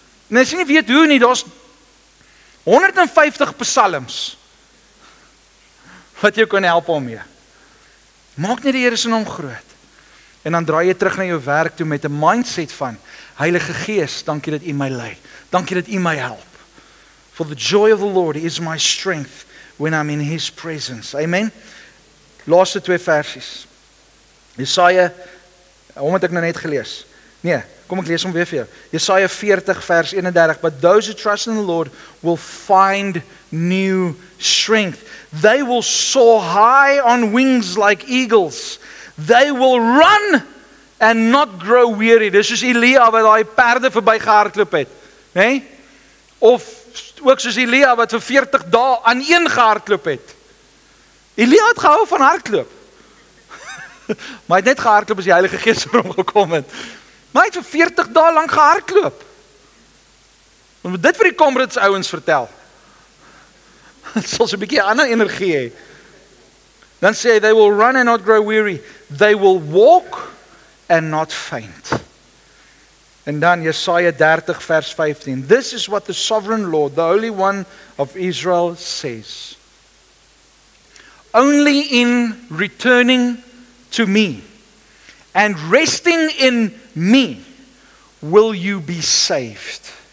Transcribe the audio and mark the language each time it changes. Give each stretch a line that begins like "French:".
Afrikaans: En as jy nie weet hoe nie, daar's 150 psalms, wat jou kan help om mee. Maak net die Here se naam groot. En dan draai jy terug na jou werk toe met 'n mindset van, Heilige Gees, dankie dat U my lei. Dankie dat U my help.
English: For the joy of the Lord is my strength when I'm in His presence.
Afrikaans: Amen. Laaste 2 versies. Jesaja, hom het ek nou net gelees. Nee, kom ek lees hom weer vir jou. Jesaja 40 vers 31.
English: But those who trust in the Lord will find new strength. They will soar high on wings like eagles. They will run and not grow weary.
Afrikaans: Dis soos Elia wat daai perde verby gehardloop het, né? Of ook soos Elia wat vir 40 dae aan een gehardloop het. Elia het gehou van hardloop. Maar hy het net gehardloop as die Heilige Gees oor hom gekom het. Maar hy het vir 40 dae lank gehardloop. Ons moet dit vir die Comrades ouens vertel. Dit sal so 'n bietjie ander energie hê. Dan sê hy,
English: they will run and not grow weary. They will walk and not faint.
Afrikaans: En dan Jesaja 30 vers 15.
English: This is what the sovereign Lord, the Holy One of Israel says. Only in returning to me and resting in me will you be saved.